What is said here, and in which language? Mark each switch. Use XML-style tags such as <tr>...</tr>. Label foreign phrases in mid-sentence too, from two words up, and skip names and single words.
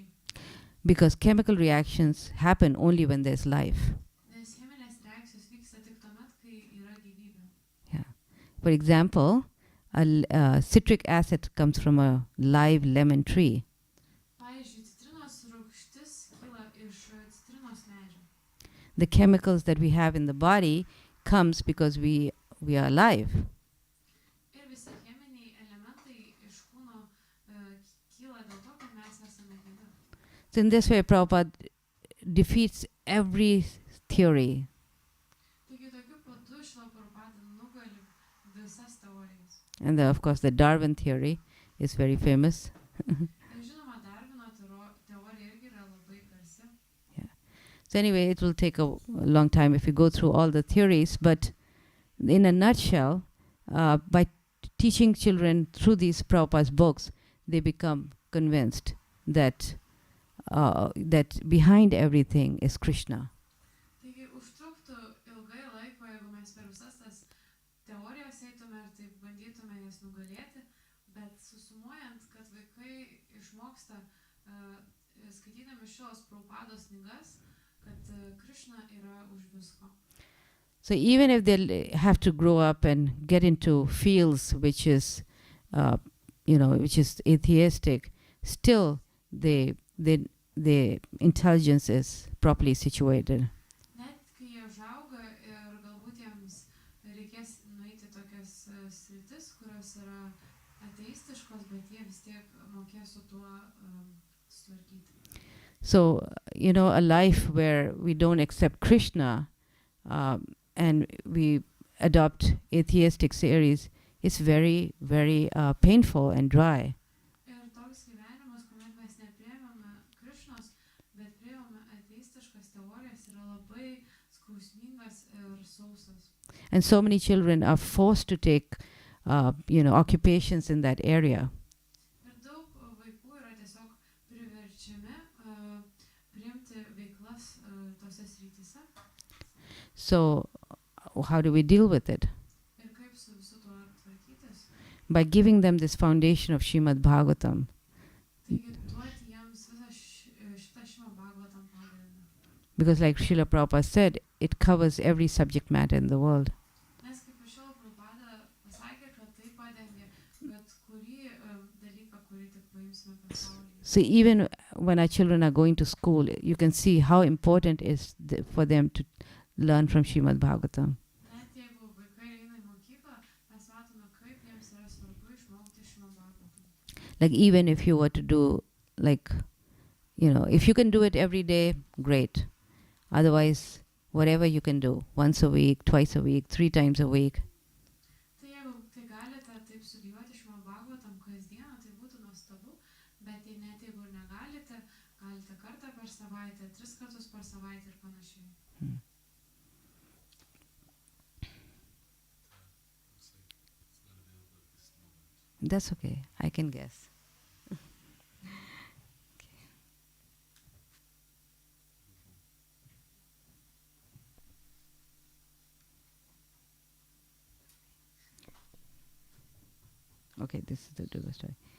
<en>Because chemical reactions happen only when there's life.</en> <lt>Nes cheminės reakcijos vyksta tik tuomet, kai yra gyvybė.</lt> <en>Yeah. For example, citric acid comes from a live lemon tree.</en> <lt>Pavyzdžiui,</lt> <en>the chemicals that we have in the body comes because we are alive.</en> <lt>Ir visi cheminiai elementai iš kūno kyla dėl to, kad mes esame gyvi.</lt> <en>So in this way, Prabhupada defeats every theory.</en> <lt>Taigi tokiu būdu Šrila Prabhupada nugali visas teorijas.</lt> <en>And of course, the Darwin theory is very famous.</en> <lt>Ir žinoma, Darvino teorija irgi yra labai garsi.</lt> <en>So anyway, it will take a long time if we go through all the theories, but in a nutshell, by teaching children through these Prabhupada's books, they become convinced that that behind everything is Krishna.</en> <lt>Taigi užtruktų ilgai laiko, jeigu mes per visas tas teorijas eitume ir taip bandytume jas nugalėti, bet susumuojant, kad vaikai išmoksta skaitydami šios Prabhupados knygas, kad Krishna yra už visko.</lt> <en>So even if they have to grow up and get into fields which is, which is atheistic, still the intelligence is properly situated.</en> <lt>Net kai jie užauga ir galbūt jiems reikės nueiti tokias sritis, kurios yra ateistiškos, bet jie vis tiek mokės su tuo sutvarkyti.</lt> <en>So, a life where we don't accept Krishna and we adopt atheistic theories is very, very painful and dry.</en> <lt>Ir toks gyvenimas, kuomet mes nepriėmėme Krišnos, bet priėmėme ateistiškas teorijas, yra labai skausmingas ir sausas.</lt> <en>And so many children are forced to take, occupations in that area.</en> <lt>Ir daug vaikų yra tiesiog priverčiami priimti veiklas tose srityse.</lt> <en>So, how do we deal with it?</en> <lt>Ir kaip su visu tuo tvarkytis?</lt> <en>By giving them this foundation of Srimad Bhagavatam.</en> <lt>Taigi duoti jiems visą šitą Šrimad Bhagavatam pagrindą.</lt> <en>Because like Srila Prabhupada said, it covers every subject matter in the world.</en> <lt>Nes kaip ir Šrila Prabhupada pasakė, kad tai padengia bet kurį dalyką, kurį tik paimsime pasaulyje.</lt> <en>So even when our children are going to school, you can see how important it is for them to learn from Srimad Bhagavatam.</en> <lt>Net jeigu vaikai eina į mokyklą, mes matome, kaip jiems yra svarbu išmokti Šrimad Bhagavatam.</lt> <en>Like even if you were to do, if you can do it every day, great. Otherwise, whatever you can do, once a week, twice a week, 3 times a week.</en> <lt>Tai jeigu tai galite taip studijuoti Šrimad Bhagavatam kasdieną, tai būtų nuostabu, bet net jeigu ir negalite, galite kartą per savaitę, 3 kartus per savaitę ir panašiai.</lt> <en>That's okay, I can guess. Okay, this is the Dhruva story.</en>